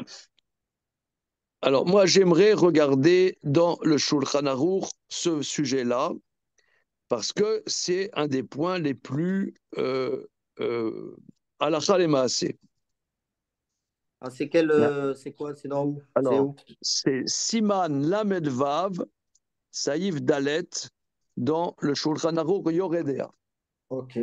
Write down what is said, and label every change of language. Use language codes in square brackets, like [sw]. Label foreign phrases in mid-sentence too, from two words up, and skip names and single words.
[fr] Alors, moi, j'aimerais regarder dans le Shulchan Aruch ce sujet-là, parce que c'est un des points les plus halakha et maaseh. Ah, c'est quoi? C'est dans où? C'est Alors, où? c'est [he] סימן למ"ד וי"ו, סעיף דל"ת, [fr] dans le Shulchan Aruch Yoredea. Ok.